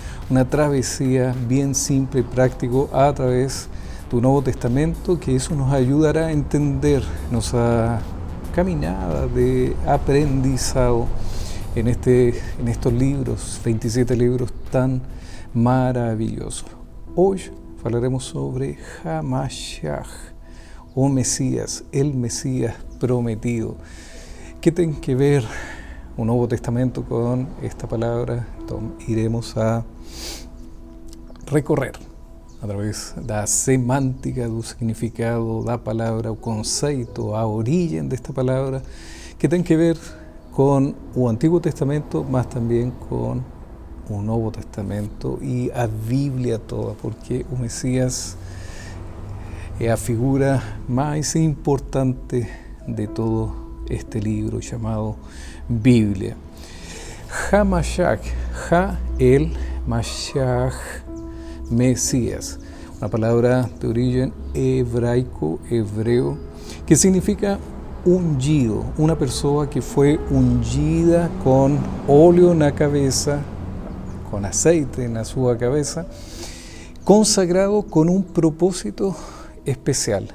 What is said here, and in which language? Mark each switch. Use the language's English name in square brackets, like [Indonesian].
[Spanish] una travesía bien simple y práctico a través del Nuevo Testamento, que eso nos ayudará a entender nuestra [Portuguese] caminada de aprendizado [Spanish] en estos libros, 27 libros tan maravillosos. Hoy hablaremos sobre HaMashiach, o Mesías, el Mesías prometido. ¿Qué tiene que ver un Nuevo Testamento con esta palabra? Entonces, iremos a recorrer a través [Portuguese] da semántica, do significado da palavra, o conceito, a origem desta palavra, que tem que ver com o Antigo Testamento, mas também com o Novo Testamento e a Bíblia toda, porque o Messias é a figura mais importante de todo este [Spanish] libro llamado Biblia. HaMashiach, el Mashiach, Mesías, una palabra de origen hebraico, hebreo, que significa ungido, una persona que fue ungida con óleo en la cabeza, con aceite en su cabeza, consagrado con un propósito especial.